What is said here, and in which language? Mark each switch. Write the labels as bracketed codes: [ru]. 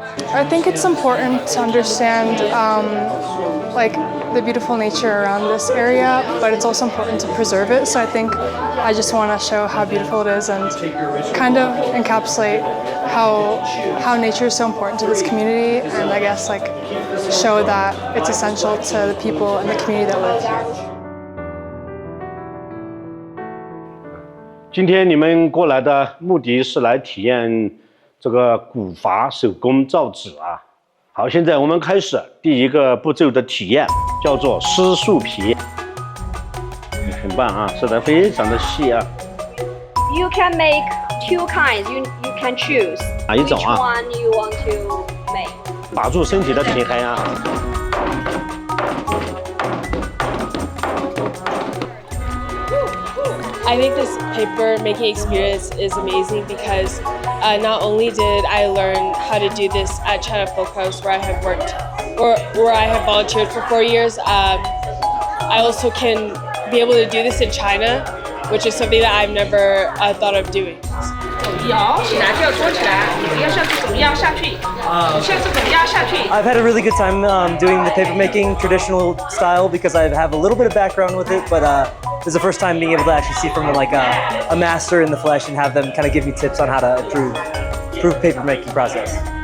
[en] I think it's important to understand like the beautiful nature around this area, but it's also important to preserve it. So I think I just want to show how beautiful it is and kind of encapsulate how nature is so important to this community, and I guess like show that it's essential to the people and the community that live here. [zh] 今天你们过来的目的是来体验这个古法手工造纸啊。好，现在我们开始第一个步骤的体验，叫做撕树皮。很棒啊，撕得非常的细啊。 [en] You can make two kinds. You can choose [zh] 哪一种 [en] which 啊？ one you want to make. [zh] 把住身体的平衡啊。 [en] I think this paper making experience is amazing because not only did I learn how to do this at China Folk House where I have worked or where I have volunteered for 4 years, I also can be able to do this in China, which is something that I've never thought of doing. [zh] 摇起来就要拖起来，你不要上去，怎么样下去？你下次怎么样下去？ [en] I've had a really good time doing the paper making traditional style because I have a little bit of background with it, but this is the first time being able to actually see from like a master in the flesh and have them kind of give me tips on how to improve paper making process.